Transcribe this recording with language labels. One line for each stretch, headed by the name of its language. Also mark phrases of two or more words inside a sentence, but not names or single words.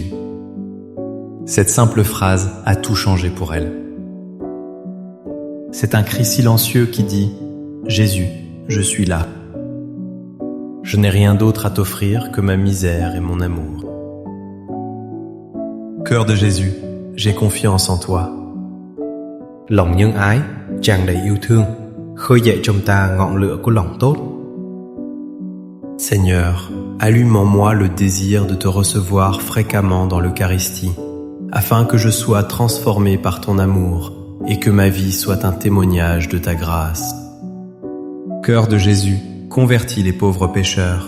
French: Cette simple phrase a tout changé pour elle. C'est un cri silencieux qui dit « Jésus, je suis là. Je n'ai rien d'autre à t'offrir que ma misère et mon amour. Cœur de Jésus, j'ai confiance en toi.
Vietnamese: Lòng nhân ái, tràn đầy yêu thương, khơi dậy trong ta ngọn lửa của lòng tốt.
French: Seigneur, allume en moi le désir de te recevoir fréquemment dans l'Eucharistie, afin que je sois transformé par ton amour et que ma vie soit un témoignage de ta grâce. Cœur de Jésus, convertis les pauvres pécheurs.